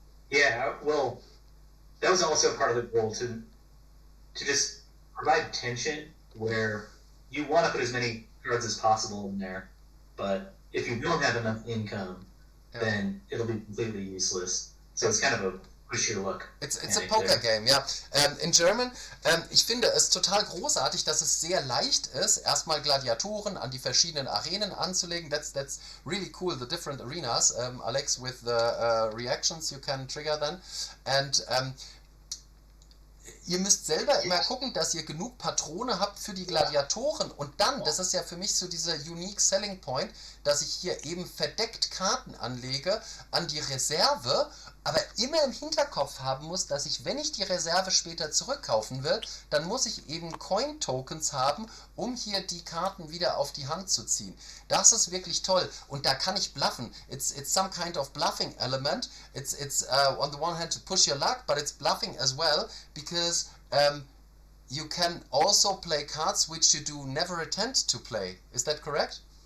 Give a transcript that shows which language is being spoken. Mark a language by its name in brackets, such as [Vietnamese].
[English] Yeah, well, that was also part of the goal, to just provide tension where you want to put as many cards as possible in there, but if you don't have enough income, then it'll be completely useless. So it's kind of a Push-Your-Luck. It's a poker game, ja. In German, [German] ich finde es total großartig, dass es sehr leicht ist, erstmal Gladiatoren an die verschiedenen Arenen anzulegen. [English] That's really cool, the different arenas, Alex, with the reactions you can trigger then. [German] And ihr müsst selber immer gucken, dass ihr genug Patrone habt für die Gladiatoren, und dann, das ist ja für mich so dieser unique selling point, dass ich hier eben verdeckt Karten anlege an die Reserve, aber immer im Hinterkopf haben muss, dass ich, wenn ich die Reserve später zurückkaufen will, dann muss ich eben Coin-Tokens haben, um hier die Karten wieder auf die Hand zu ziehen. Das ist wirklich toll, und da kann ich bluffen. [English] It's some kind of bluffing element. It's on the one hand to push your luck, but it's bluffing as well, because you can also play cards which you do never intend to play. Is that correct?